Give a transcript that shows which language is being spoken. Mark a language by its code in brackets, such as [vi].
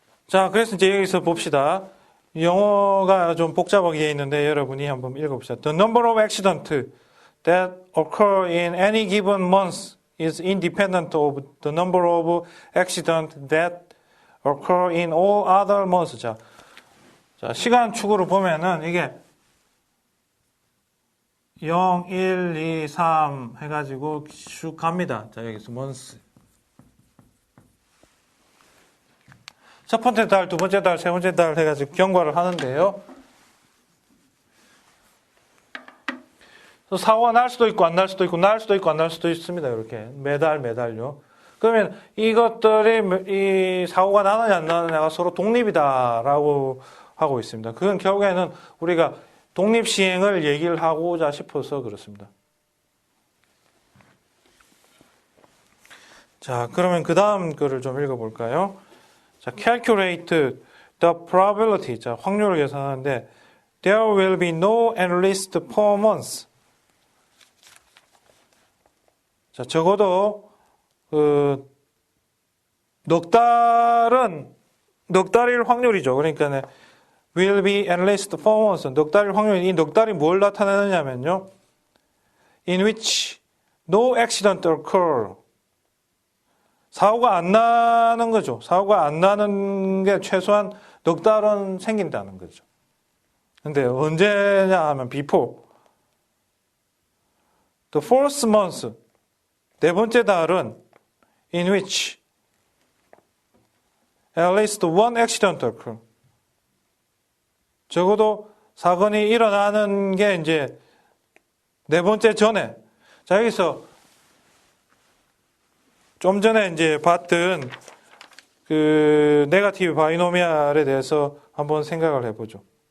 [ko] 자, 그래서 이제 여기서 봅시다. 영어가 좀 복잡하게 되어 있는데 여러분이 한번 읽어봅시다. [en] The number of accidents that occur in any given month is independent of the number of accidents that occur in all other months. [ko] 자, 시간 축으로 보면은 이게 0, 1, 2, 3 해가지고 쭉 갑니다. 자, 여기서 months. 첫 번째 달, 두 번째 달, 세 번째 달 해가지고 경과를 하는데요. 사고가 날 수도 있고 안 날 수도 있고 날 수도 있고 안 날 수도 있습니다. 이렇게 매달요. 그러면 이것들이 이 사고가 나느냐 안 나느냐가 서로 독립이다라고 하고 있습니다. 그건 결국에는 우리가 독립 시행을 얘기를 하고자 싶어서 그렇습니다. 자, 그러면 그 다음 거를 좀 읽어볼까요? [en] 자, calculate the probability. 자, [ko] 확률을 계산하는데 [en] there will be no analyst per month. [ko] 자, 적어도 넉 달일 확률이죠. 그러니까 [en] will be at least 4 months. [ko] 넉 달일 확률이 이 넉 달이 뭘 나타내느냐면요. [en] in which no accident occur. [ko] 사고가 안 나는 거죠. 사고가 안 나는 게 최소한 넉 달은 생긴다는 거죠. 근데 언제냐 하면 [en] before the fourth month. [ko] 네 번째 달은 [en] in which at least one accident occur. [ko] 적어도 사건이 일어나는 게 이제 네 번째 전에. 자, 여기서 좀 전에 이제 봤던 그 네거티브 바이노미알에 대해서 한번 생각을 해보죠.